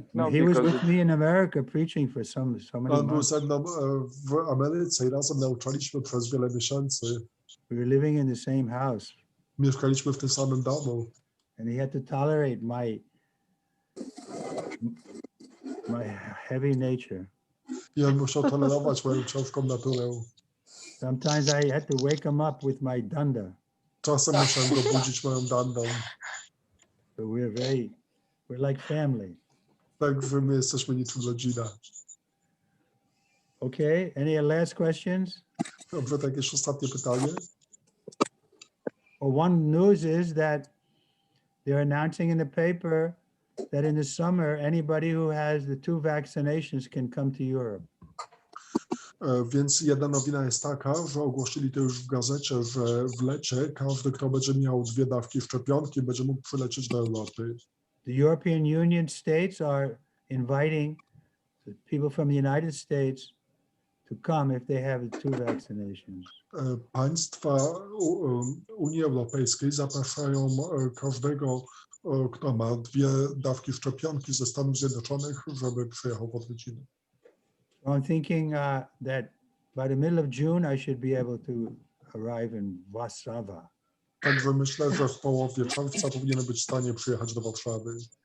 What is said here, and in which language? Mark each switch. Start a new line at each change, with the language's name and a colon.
English: He was with me in America preaching for so many
Polish: On był
English: months.
Polish: ze mną w Ameryce i razem nauczaliśmy przez wiele miesięcy.
English: We were living in the same house.
Polish: Mieszkaliśmy w tym samym domu.
English: And he had to tolerate my heavy nature.
Polish: I on musiał tolerować moją ciężką naturę.
English: Sometimes I had to wake him up with my danda.
Polish: Czasem musiałem go budzić moją dandą.
English: So we're like family.
Polish: Także my jesteśmy niczym rodzina.
English: Okay, any last questions?
Polish: Dobrze, to jakieś ostatnie pytanie?
English: Well, one news is that they're announcing in the paper that in the summer, anybody who has the 2 vaccinations can come to Europe.
Polish: Więc jedna nowina jest taka, że ogłosili to już w gazecie, że w lecie każdy, kto będzie miał 2 dawki szczepionki, będzie mógł przylecieć do Europy.
English: The European Union states are inviting the people from the United States to come if they have the 2 vaccinations.
Polish: Państwa Unii Europejskiej zapraszają każdego, kto ma 2 dawki szczepionki ze Stanów Zjednoczonych, żeby przyjechał w odwiedziny.
English: I'm thinking that by the middle of June, I should be able to arrive in Warszawa.
Polish: Także myślę, że w połowie czerwca powinienem być w stanie przyjechać do Warszawy.